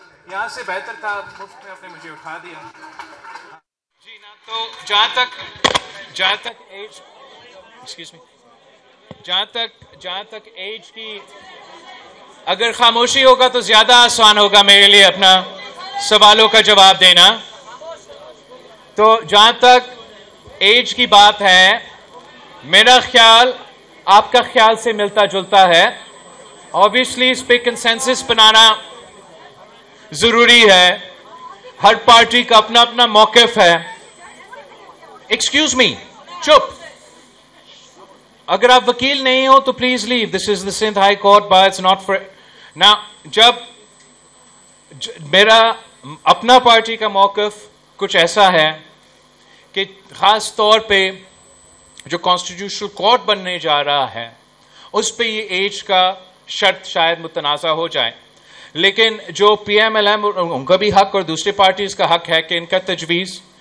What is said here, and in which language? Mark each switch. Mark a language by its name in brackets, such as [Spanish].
[Urdu] یہاں سے بہتر تھا, مفت میں آپ نے مجھے اٹھا دیا. جی نا, تو جہاں تک ایج [English] excuse me [Urdu] جہاں تک ایج کی, اگر خاموشی ہوگا تو زیادہ آسان ہوگا میرے لیے اپنا سوالوں کا جواب دینا. تو جہاں تک ایج کی بات ہے, میرا خیال آپ کا خیال سے ملتا جلتا ہے. آبویسلی اس پہ کنسنسس بنانا ضروری ہے. ہر پارٹی کا اپنا اپنا موقف ہے. [English] Excuse me, چپ. [Urdu] اگر آپ وکیل نہیں ہو تو [English] Please leave. This is the Sindh high court bar, it's not for نا. [Urdu] جب میرا اپنا پارٹی کا موقف کچھ ایسا ہے کہ خاص طور پہ جو کانسٹیٹیوشنل کورٹ بننے جا رہا ہے اس پہ یہ ایج کا شرط شاید متنازع ہو جائے, لیکن جو پی ایم ایل ایم ان کا بھی حق اور دوسری پارٹیز کا حق ہے کہ ان کا تجویز